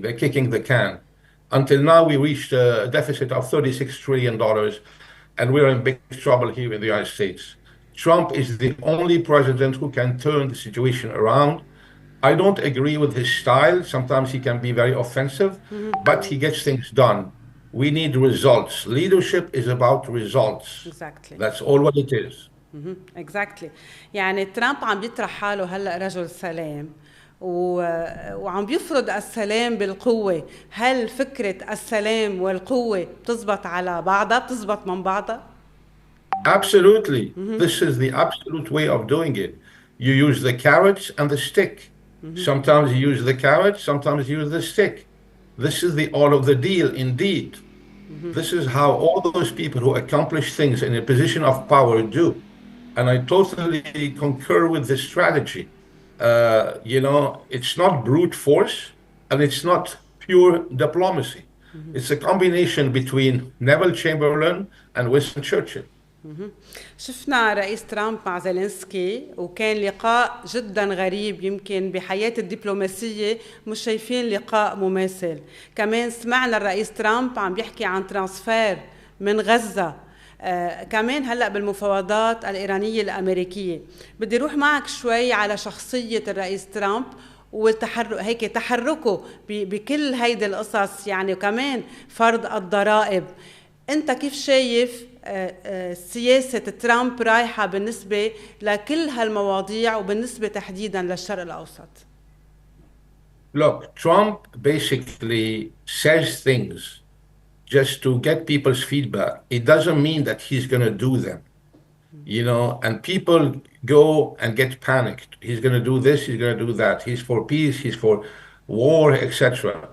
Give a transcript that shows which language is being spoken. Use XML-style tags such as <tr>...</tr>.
<en>They're kicking the can. Until now, we reached a deficit of $36 trillion, and we're in big trouble here in the United States. Trump is the only president who can turn the situation around. I don't agree with his style. Sometimes he can be very offensive, but he gets things done. We need results. Leadership is about results. Exactly. That's all what it is. Exactly.</en> <ar>يعني ترامب عم بيطرح حاله هلا رجل سلام وعم بيفرض السلام بالقوة. هل فكرة السلام والقوة بتزبط على بعضها، بتزبط من بعضها؟</ar> <en>Absolutely. This is the absolute way of doing it. You use the carrots and the stick. Sometimes you use the carrot, sometimes you use the stick. This is the art of the deal, indeed. This is how all those people who accomplish things in a position of power do. And I totally concur with this strategy. It's not brute force and it's not pure diplomacy. It's a combination between Neville Chamberlain and Winston Churchill.</en> <ar>شفنا رئيس ترامب مع زيلينسكي وكان لقاء جدا غريب، يمكن بحياة الدبلوماسية مش شايفين لقاء مماثل. كمان سمعنا الرئيس ترامب عم بيحكي عن ترانسفير من غزة. كمان هلأ بالمفاوضات الإيرانية الأمريكية. بدي روح معك شوي على شخصية الرئيس ترامب والتحرك، هيك تحركه بكل هيدي القصص، يعني وكمان فرض الضرائب. أنت كيف شايف سياسة ترامب رايحة بالنسبة لكل هالمواضيع وبالنسبة تحديدا للشرق الأوسط؟</ar> <en>Look, Trump basically says things just to get people's feedback. It doesn't mean that he's going to do them, and people go and get panicked. He's going to do this, he's going to do that. He's for peace, he's for war, etc.</en>